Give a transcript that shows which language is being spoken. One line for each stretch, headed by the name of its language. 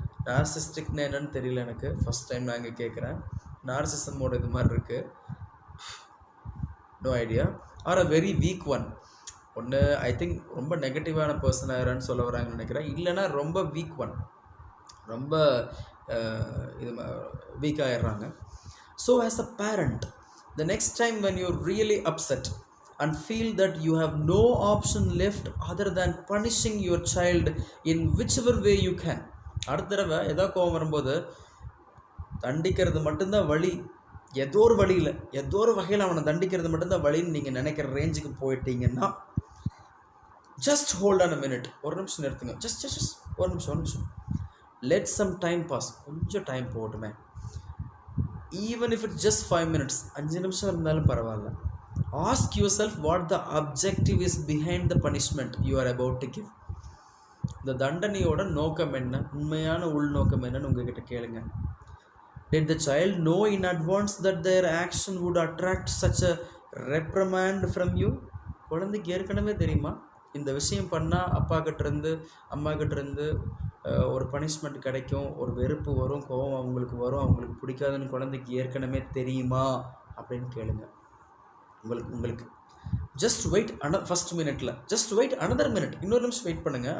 Tamil: நார்சிஸ்டிக்னு என்னன்னு தெரியல எனக்கு, ஃபஸ்ட் டைம் நான் இங்கே கேட்குறேன். நார்சிசமோட இது மாதிரி இருக்குது, no idea.
English: Or a very weak one.
Tamil: ஒன்று ஐ திங்க் ரொம்ப நெகட்டிவான பர்சன் ஆகிறான்னு சொல்ல வராங்கன்னு நினைக்கிறேன். இல்லைன்னா ரொம்ப வீக் ஒன், ரொம்ப இது week ஆகிடுறாங்க.
English: So as a parent, the next time when you really upset and feel that you have no option left other than punishing your child in whichever way you can.
Tamil: அடுத்த தடவை ஏதோ கோவம் வரும்போது தண்டிக்கிறது மட்டும்தான் வழி, ஏதோ ஒரு வழியில் ஏதோ ஒரு வகையில் அவனை தண்டிக்கிறது மட்டும்தான் வழின்னு நீங்கள் நினைக்கிற ரேஞ்சுக்கு போயிட்டீங்கன்னா,
English: just hold on a minute,
Tamil: ஒரு நிமிஷம் நிறுத்துங்க, ஜஸ்ட் ஒரு நிமிஷம்,
English: let some time pass,
Tamil: கொஞ்சம் டைம் போகட்டுமே.
English: even if it's just 5 minutes,
Tamil: 5 நிமிஷம் இருந்தாலும் பரவாயில்ல.
English: Ask yourself what the objective is behind the punishment you are about to give.
Tamil: இந்த தண்டனையோட நோக்கம் என்ன, உண்மையான உள்நோக்கம் என்னன்னு உங்ககிட்ட கேளுங்க.
English: Did the child know in advance that their action would attract such a reprimand from you?
Tamil: குழந்தைக்கு ஏற்கனவே தெரியுமா இந்த விஷயம் பண்ணால் அப்பா கிட்டேருந்து அம்மா கிட்டேருந்து ஒரு பனிஷ்மெண்ட் கிடைக்கும், ஒரு வெறுப்பு வரும், கோபம் அவங்களுக்கு வரும், அவங்களுக்கு பிடிக்காதுன்னு குழந்தைக்கு ஏற்கனவே தெரியுமா அப்படின்னு கேளுங்க. உங்களுக்கு ஜஸ்ட் வெயிட் ஃபஸ்ட் மினிட்ல
English: just wait another minute,
Tamil: இன்னொரு நிமிஷம் வெயிட் பண்ணுங்கள்.